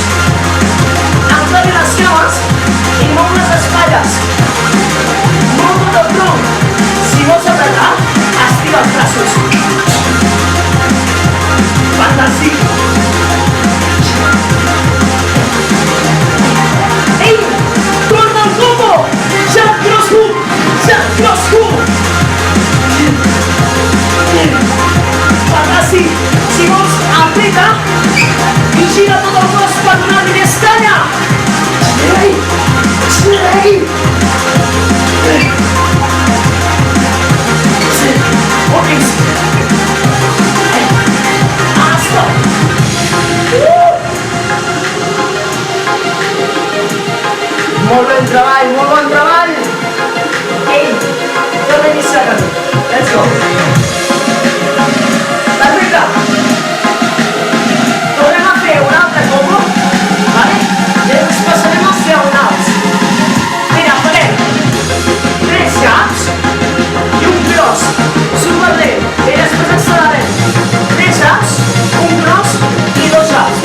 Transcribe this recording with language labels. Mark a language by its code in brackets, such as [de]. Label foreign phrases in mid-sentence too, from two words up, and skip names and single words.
[ca] Enflari les cames i mou les espatlles. Mou tot el tronc. Si vols apretar, estira els braços. Fantàstic. Ei, torna el combo. [en] Jab cross hook. Jab cross hook. [ca] Fantàstic. Si vols, apreta i gira tot el cos per donar-li més talla. Ei, ei. Boquins. Stop. Molt bon treball, molt bon treball. Ei, torna a iniciar el camí. [en] Let's go. [ca] Perfecte. Tornem a fer un altre combo, vale? I ens passarem als diagonals. Mira, farem 3 jabs i un cross. Superlent. I després accelerem. 3 jabs, un cross i 2 jabs.